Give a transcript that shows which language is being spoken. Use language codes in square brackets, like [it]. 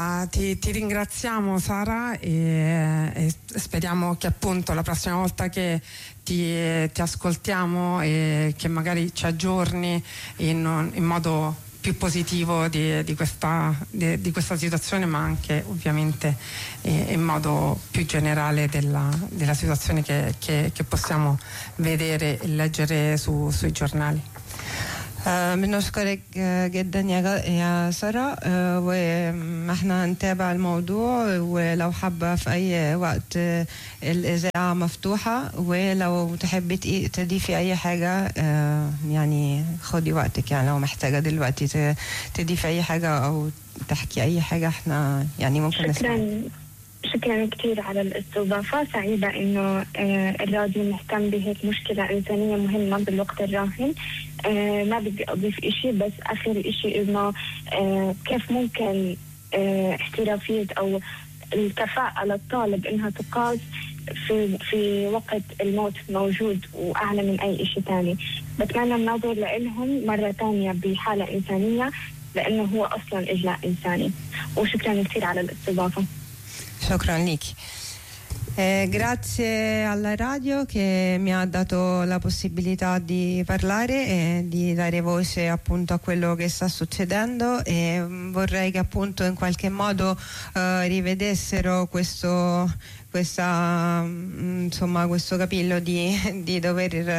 [it] Ti ringraziamo, Sara, e speriamo che appunto la prossima volta che ti ascoltiamo e che magari ci aggiorni in modo più positivo di questa situazione, ma anche ovviamente in modo più generale della situazione che possiamo vedere e leggere sui giornali. [ar] بنشكرك جدا يا سارة وإحنا نتابع الموضوع ولو حابة في أي وقت الإذاعة مفتوحة ولو تحبي تضيفي أي حاجة يعني خدي وقتك يعني لو محتاجة دلوقتي تضيفي أي حاجة أو تحكي أي حاجة إحنا يعني ممكن نسمع. شكرا كثير على الاستضافة، سعيدة انه الراديو مهتم بهيك مشكلة انسانية مهمة بالوقت الراهن. ما بدي اضيف اشي، بس اخر اشي انه كيف ممكن احترافية او الكفاءة للطالب انها تقاس في وقت الموت موجود واعلى من اي اشي تاني. بتمنى الناظر لإلهم مرة تانية بحالة انسانية، لانه هو اصلا اجلاء انساني. وشكرا كثير على الاستضافة. [it] Grazie alla radio che mi ha dato la possibilità di parlare e di dare voce appunto a quello che sta succedendo, e vorrei che appunto in qualche modo rivedessero questo capillo di dover